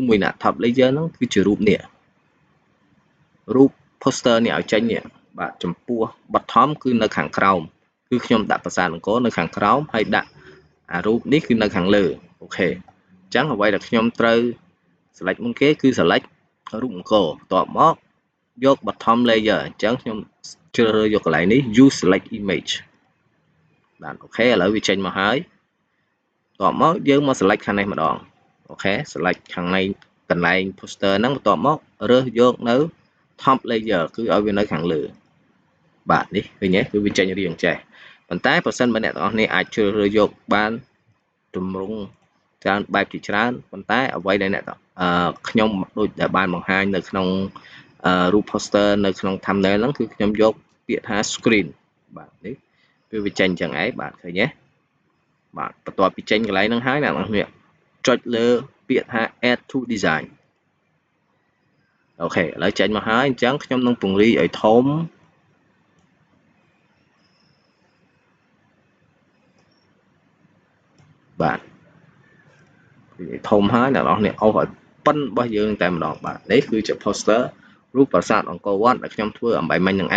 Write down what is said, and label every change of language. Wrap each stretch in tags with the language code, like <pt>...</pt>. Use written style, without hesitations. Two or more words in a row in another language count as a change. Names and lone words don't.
<km>មួយណា</km> <en>top layer</en> <km>ហ្នឹងគឺជារូបនេះរូប poster នេះឲ្យចេញនេះបាទចំពោះ bottom គឺនៅខាងក្រោមគឺខ្ញុំដាក់ប្រាសាទអង្គរនៅខាងក្រោមហើយដាក់អារូបនេះគឺនៅខាងលើអូខេអញ្ចឹងអ្វីដែលខ្ញុំ ត្រូវ select មុនគេគឺ select រូបអង្គរបន្ទាប់មកយក bottom layer អញ្ចឹងខ្ញុំជ្រើសរើសយកកន្លែងនេះ</km> <en>use select image</en> <km>បាទអូខេឥឡូវវាចេញមកហើយបន្ទាប់មកយើងមក select ខាងនេះ ម្ដងអូខេ select ខាងនៃកន្លែង poster ហ្នឹងបន្ទាប់មករើសយកនៅ</km> <en>top layer</en> <km>គឺឲ្យវានៅខាងលើបាទ នេះឃើញទេគឺវាចេញរាងចេះប៉ុន្តែបើសិនបើអ្នកទាំងអស់គ្នាអាចជ្រើសរើសយកបានទម្រង់ច្រើនបែបជាច្រើនប៉ុន្តែអ្វីដែលអ្នកខ្ញុំដូចដែលបានបង្ហាញនៅក្នុងរូប poster នៅក្នុង thumbnail ហ្នឹងគឺខ្ញុំយកពាក្យថា screen បាទនេះគឺវាចេញចឹងឯងបាទឃើញទេបាទបន្ទាប់ពីចេញកន្លែងហ្នឹងហើយអ្នកនរគ្នាចុចលើពាក្យថា</km> <en>add to design</en> <km>អូខេឥឡូវចេញមកហើយអញ្ចឹងខ្ញុំនឹងពង្រីកឲ្យធំ បាទធំហើយអ្នកនរគ្នាអូសឲ្យប៉ិនរបស់យើងតែម្ដងបាទនេះគឺជា poster រូបប្រាសាទអង្គរវត្តដែលខ្ញុំធ្វើអំបែមិញនឹងឯ</km>